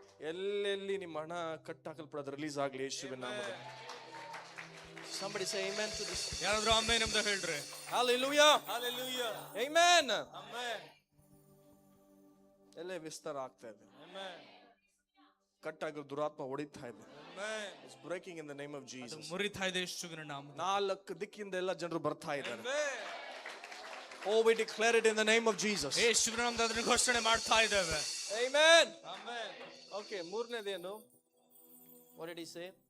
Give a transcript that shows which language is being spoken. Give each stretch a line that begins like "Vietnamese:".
Kannada: ಎಲ್ಲೆಲ್ಲಿ ನಿಮ್ಮ ಹಣ ಕಟ್ ಹಾಕಲ್ಪಡೋದು ರಿಲೀಸ್ ಆಗ್ಲಿ ಯೇಸುವಿನ ನಾಮದಲ್ಲಿ.
English: Somebody say amen to this.
Kannada: ಯಾರಾದ್ರೂ ಆಮೆನ್ ಅಂತ ಹೇಳ್ರಿ.
English: Hallelujah. Hallelujah. Amen. Amen.
Kannada: ಎಲ್ಲೇ ವಿಸ್ತಾರ ಆಗ್ತಾ ಇದೆ.
English: Amen.
Kannada: ಕಟ್ಟಾಗಿರೋ ದುರಾತ್ಮ ಹೊಡಿತಾ ಇದೆ.
English: Amen. It's breaking in the name of Jesus.
Kannada: ಅದು ಮುರಿತಾ ಇದೆ ಯೇಸುವಿನ ನಾಮದಲ್ಲಿ. ನಾಲ್ಕು ದಿಕ್ಕಿಂದ ಎಲ್ಲ ಜನರು ಬರ್ತಾ ಇದ್ದಾರೆ.
English: Amen. Oh, we declare it in the name of Jesus.
Kannada: ಯೇಸುವಿನ ನಾಮದಲ್ಲಿ ಅದನ್ನು ಘೋಷಣೆ ಮಾಡ್ತಾ ಇದ್ದೇವೆ.
English: Amen. Amen. Okay,
Kannada: ಮೂರನೇದೇನು?
English: What did he say?